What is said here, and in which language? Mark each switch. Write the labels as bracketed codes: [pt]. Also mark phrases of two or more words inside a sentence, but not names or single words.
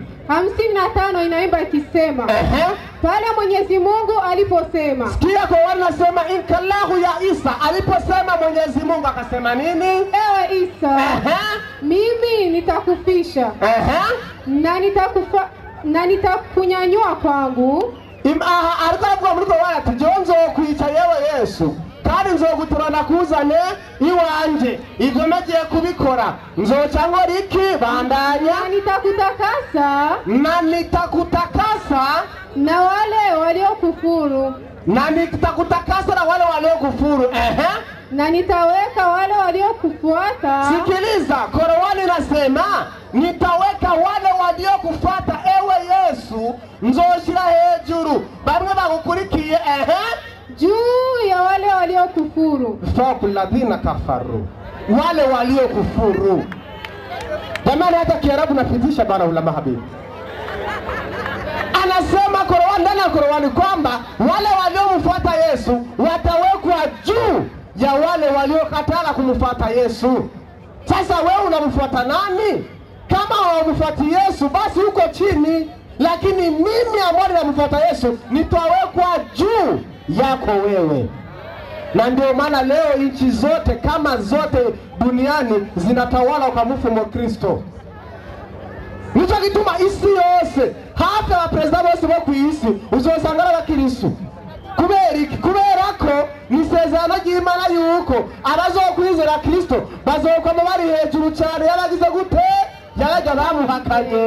[sw] 55 inaimba ikisema pale Mwenyezi Mungu aliposema. Sikia kwa wanasema inkallahu ya Isa aliposema Mwenyezi Mungu akasema nini? Ewe Isa, mimi nitakufisha na nitakunyanyua kwangu. [rn] Arikavuga muri Korowani ati jonzo kwica yewe Yesu kandi nzoguturana kuzane iwanje ivyo nagiye kubikora nzoca nkora iki bandanya [sw] na nitakutakasa na wale waliokufuru na nitaweka wale waliokufuata. Sikiliza, Korowani nasema nitaweka wale waliokufuata ewe Yesu [rn] nzoshira hejuru bamwe bagukurikiye [sw] juu ya wale waliokufuru. [ar] فقل الذين كفروا, [sw] wale waliokufuru. Jamani, hata Kiarabu napitisha bana ulama habibi. Anasema Korowani ndani ya Korowani kwamba wale waliomfuata Yesu watawekwa juu ya wale waliokataa kumfuata Yesu. Sasa wewe unamfuata nani? Kama unamfuata Yesu basi uko chini, lakini mimi ambaye namfuata Yesu nitawekwa juu yako wewe. Na ndio maana leo nchi zote kama zote duniani zinatawala kwa mfumo wa Kristo. [rn] Nicho gituma isi yose hafi abaperezida bose bo ku isi uzosangana abakirisu. Kubera ko nisezerano ry'Imana yuko abazokwizera Kristo bazokwama bari hejuru cyane yabagize gute yabaga bamuhakanye.